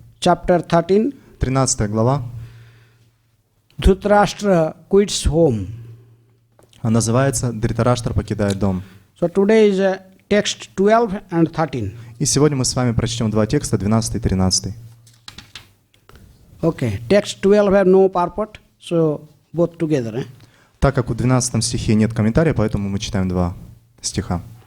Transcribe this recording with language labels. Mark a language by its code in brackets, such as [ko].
[en] Chapter 13. [ru] 13 глава. [en] Dhritarashtra quits home. [ru] называется «Дритараштра покидает дом». [en] So today is text 12 and 13. [ru] И сегодня мы с вами прочтем два текста, 12 и 13. [en] Okay, text 12 have no purport, so both together. [ru] Так как в 12 стихе нет комментария, поэтому мы читаем два стиха.